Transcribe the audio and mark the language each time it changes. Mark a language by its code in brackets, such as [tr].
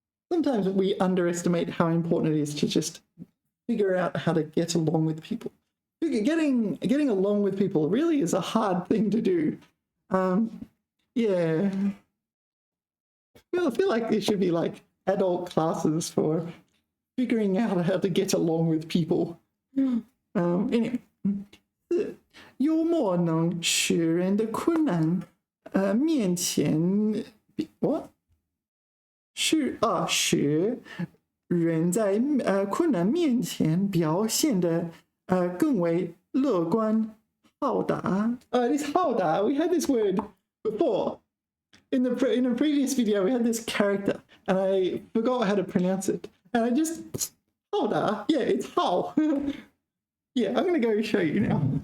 [en] Sometimes we underestimate how important it is to just figure out how to get along with people. Getting along with people really is a hard thing to do. Yeah. I feel like there should be like adult classes for figuring out how to get along with people. Anyway, [zh] 四，幽默能使人的困难面前使人在困难面前表现得更为乐观好达。 [en] This [zh] 好达 [en] we had this word before. In the previous video, we had this character, and I forgot how to pronounce it. And I just, yeah, it's how. Yeah, I'm going to go show you now.